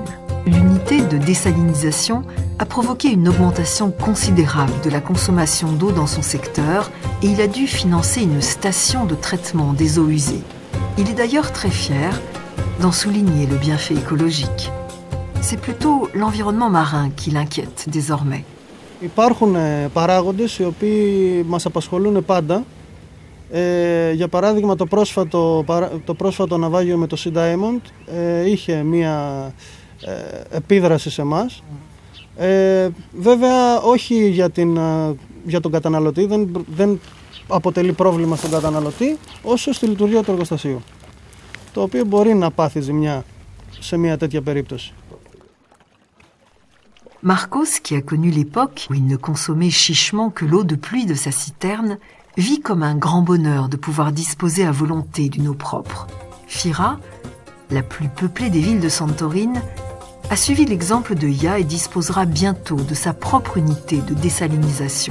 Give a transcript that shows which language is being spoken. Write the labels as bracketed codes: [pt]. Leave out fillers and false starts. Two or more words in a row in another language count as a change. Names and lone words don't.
[fr] L'unité de désalinisation a provoqué une augmentation considérable de la consommation d'eau dans son secteur et il a dû financer une station de traitement des eaux usées. Il est d'ailleurs très fier d'en souligner le bienfait écologique. C'est plutôt l'environnement marin qui l'inquiète désormais. [el] Υπάρχουν παράγοντες οι οποίοι μας απασχολούν πάντα. Για παράδειγμα, το πρόσφατο ναυάγιο με το Sea Diamond είχε μία επίδραση σε εμάς. Βέβαια, όχι για τον καταναλωτή, δεν αποτελεί πρόβλημα στον καταναλωτή, όσο στη λειτουργία του εργοστασίου, το οποίο μπορεί να πάθει ζημιά σε μια τέτοια περίπτωση. [fr] Marcos, qui a connu l'époque où il ne consommait chichement que l'eau de pluie de sa citerne, vit comme un grand bonheur de pouvoir disposer à volonté d'une eau propre. Fira, la plus peuplée des villes de Santorini, a suivi l'exemple de Ya et disposera bientôt de sa propre unité de désalinisation.